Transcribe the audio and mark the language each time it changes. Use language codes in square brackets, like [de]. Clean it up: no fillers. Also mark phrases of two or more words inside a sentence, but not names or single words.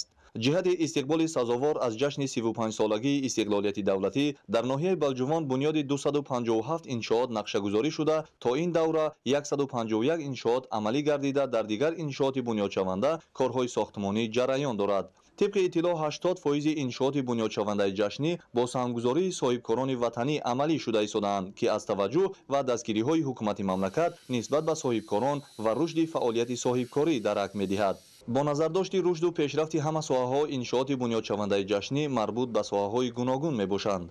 [tg] ҷиҳати истиқболи сазовор аз ҷашни 35-солагии истиқлолияти давлатӣ дар ноҳияи балҷувон бунёди 257 иншоот нақшагузорӣ шуда, то ин давра 151 иншоот амалӣ гардида, дар дигар иншооти бунёдшаванда корҳои сохтмонӣ ҷараён дорад. طبق اطلاع 80% انشاءات بنیادشونده جشنی با سهامگذاری صاحبکاران وطنی عملی شده ایستاده‌اند که از توجه و دستگیری‌های حکومت مملکت نسبت به صاحبکاران و رشد فعالیت صاحبکاری درک می‌دهد. با نظرداشت رشد و پیشرفت همه ساحه‌ها انشاءات بنیادشونده جشنی مربوط به ساحه‌های گوناگون میباشند.